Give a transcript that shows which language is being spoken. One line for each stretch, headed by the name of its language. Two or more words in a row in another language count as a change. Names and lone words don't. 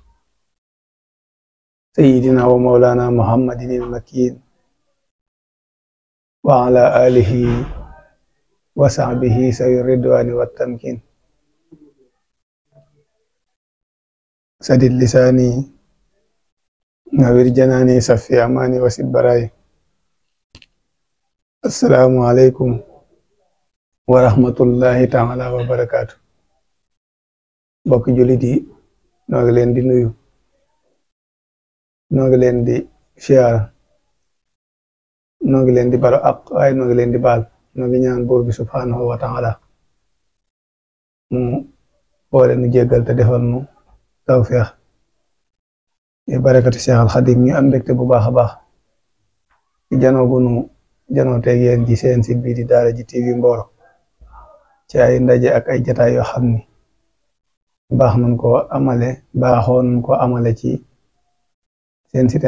Arabic: سيدنا ومولانا محمد المكين وعلى آله وصحبه سوي الرضوان والتمكين سدد لساني نوّر جناني صفي أماني وسد براي السلام عليكم ورحمة الله تعالى وبركاته
Wolof: mbokk jullit yi noo ngi leen di nuyu noo ngi leen di siyaar noo ngi leen di balu ak waaye noo ngi leen di baal noo ngi ñaan buur bi
Arabic: سبحانه وتعالى
Wolof: mu boole nu jéggal te defal nu tawfeex yi barakati Seex al Xadim ñu am mbégte bu baax a baax ci janoo bu nu janoo teeg yéen ci seen site bi di Daara J TV Mboro ci ay ndaje ak ay jataay yoo xam ni baaxoon nañ ko amale ci seen site